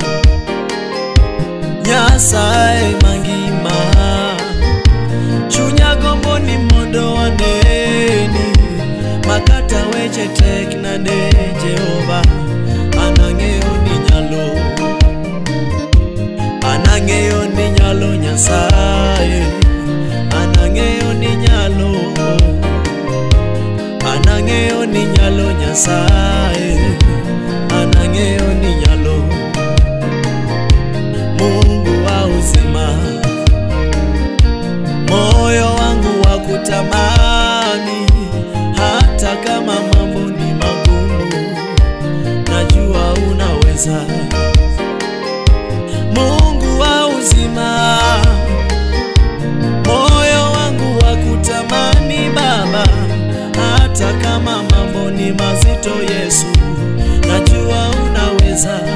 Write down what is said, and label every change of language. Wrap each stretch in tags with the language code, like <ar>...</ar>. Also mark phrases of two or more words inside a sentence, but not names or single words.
<luo>Nyasaye mangima, chunya gombo ni mondo waneni, makata weche tek nade Jehova, anang'eyo ni nyalo, anang'eyo ni nyalo Nyasaye, anang'eyo ni nyalo, anang'eyo ni nyalo Nyasaye, anang'eyo ni nyalo.</luo> <sw>Mungu wa uzima, moyo wangu wa kutamani, hata kama mambo ni magumu, najua unaweza. Mungu wa uzima, moyo wangu wa kutamani Baba, hata kama mambo ni mazito Yesu, najua unaweza.</sw>